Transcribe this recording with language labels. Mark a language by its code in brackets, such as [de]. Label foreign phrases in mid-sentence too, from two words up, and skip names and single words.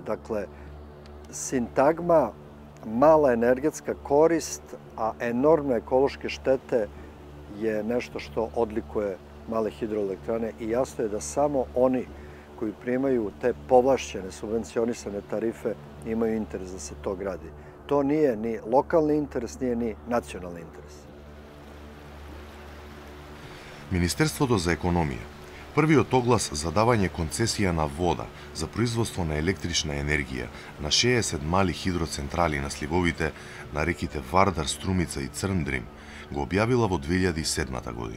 [sr] Dakle, sintagma mala energetska korist, a enormne ekološke štete je nešto što odlikuje male hidroelektrane i jasno je da samo oni koji primaju te povlašćene, subvencionisane tarife imaju interes da se to gradi. To nije ni lokalni interes, nije ni nacionalni interes. [mk] Министерството за економија првиот оглас за давање концесија на вода за производство на електрична енергија на 60 мали хидроцентрали на сливовите на реките Вардар, Струмица и Црндрим го објавила во 2007 година.